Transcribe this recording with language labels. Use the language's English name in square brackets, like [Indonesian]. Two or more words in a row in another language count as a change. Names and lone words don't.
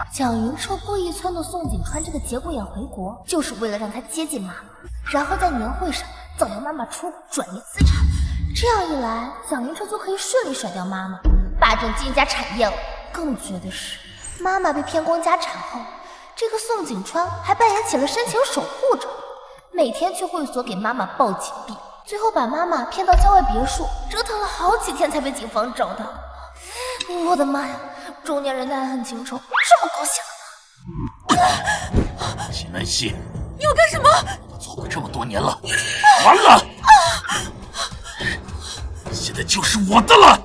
[Chinese] 蔣雲徹故意撺掇宋景川這個節骨眼回國，就是為了讓他接近媽媽，然後在年會上造謠媽媽出轉移資產，這樣一來，蔣雲徹就可以順利甩掉媽媽，霸佔金家產業了。更絕的是，媽媽被騙光家產後，這個宋景川還扮演起了深情守護者，每天去會所給媽媽報警幣，最後把媽媽騙到郊外別墅，折騰了好幾天才被警方找到。我的媽呀，中年人的愛恨情仇這麼狗血啊！秦南希，你要幹什麼？都做了這麼多年了，完了！现在就是我的了。